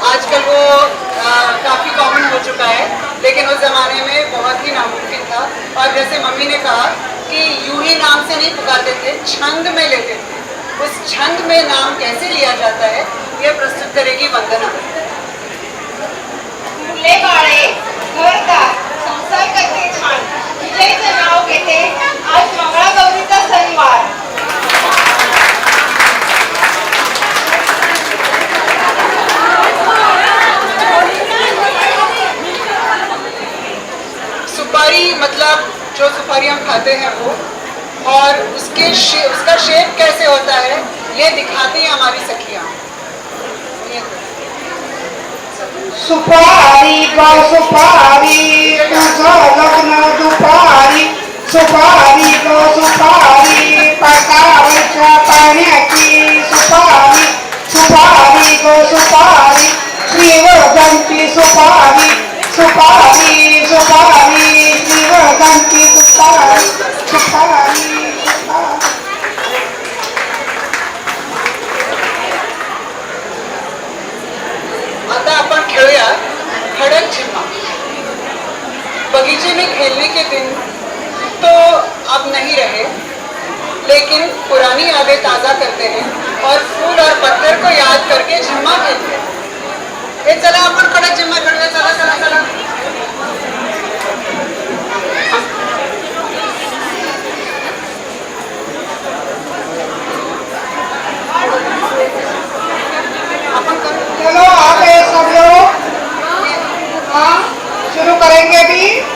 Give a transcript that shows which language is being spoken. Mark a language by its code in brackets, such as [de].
[hi] आजकल वो काफ़ी कॉमन हो चुका है, लेकिन उस ज़माने में बहुत ही नामुमकिन था। और जैसे मम्मी ने कहा कि यूं ही नाम से नहीं पुकारते थे, छंद में लेते थे। उस छंद में नाम कैसे लिया जाता है ये प्रस्तुत करेगी वंदना। [mr] मुले बाळे घरदार संसार करते छान, तुझेच नाव घेते आज मंगळागौरीचा सणवार। [hi] सुपारी मतलब जो सुपारी हम खाते हैं वो, और उसका शेप कैसे होता है ये दिखाती है हमारी सखियाँ। [mr] सुपारी ग सुपारी तुझं लग्न दुपारी सुपारी ग सुपारी पाटावरच्या पाण्याची सुपारी सुपारी ग सुपारी श्रीवर्धनची सुपारी सुपारी सुपारी श्रीवर्धनची सुपारी सुपारी सुपारी. आता आपण खेळूया खड़क झिम्मा. [hi] बगीचे में खेलने के दिन तो अब नहीं रहे, लेकिन पुरानी यादें ताज़ा करते हैं और फूल और पत्थर को याद करके झिम्मा खेलते हैं. [mr] हे चला आपण खड़क झिम्मा खेळूया. चला चला चला. [hi] चलो आ गए सब लोग. हाँ शुरू करेंगे भी.